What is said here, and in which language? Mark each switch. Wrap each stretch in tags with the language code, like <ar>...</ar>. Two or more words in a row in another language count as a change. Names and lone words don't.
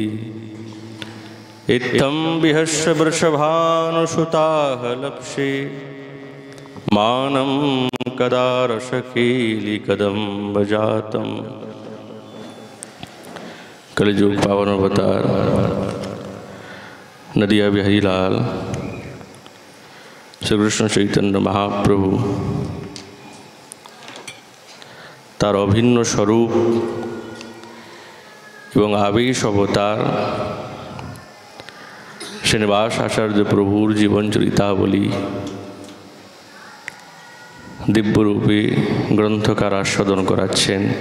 <sa>इत्थं विहस्य वृषभानुसुताः लप्से मानं कदा रसकेलिकदम्बजातम्।</sa> <bn>কলিযুগ পাবন অবতার নদিয়া বিহারী লাল শ্রীকৃষ্ণ চৈতন্য মহাপ্রভু তার অভিন্ন স্বরূপ এবং আবেশ অবতার শ্রীনিবাস আচার্য প্রভুর জীবনচরিতাবলী দিব্যরূপে গ্রন্থকার আস্বাদন করাচ্ছেন।</bn>